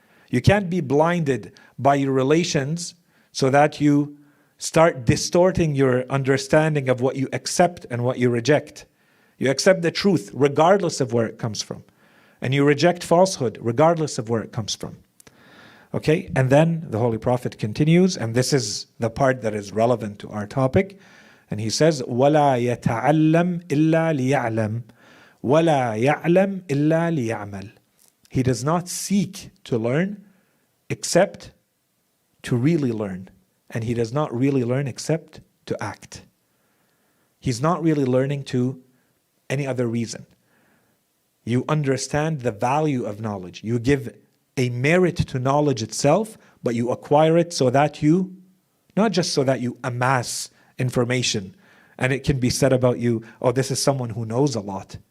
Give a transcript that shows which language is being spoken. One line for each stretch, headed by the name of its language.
English: You can't be blinded by your relations so that you start distorting your understanding of what you accept and what you reject. You accept the truth regardless of where it comes from. And you reject falsehood regardless of where it comes from. Okay, and then the Holy Prophet continues, and this is the part that is relevant to our topic. And he says,
Arabic: وَلَا يَتَعَلَّمْ إِلَّا لِيَعْلَمْ وَلَا يَعْلَمْ إِلَّا لِيَعْمَلْ.
English: He does not seek to learn except to really learn. And he does not really learn except to act. He's not really learning to any other reason. You understand the value of knowledge. You give a merit to knowledge itself, but you acquire it so that you, not just so that you amass information, and it can be said about you, oh, this is someone who knows a lot.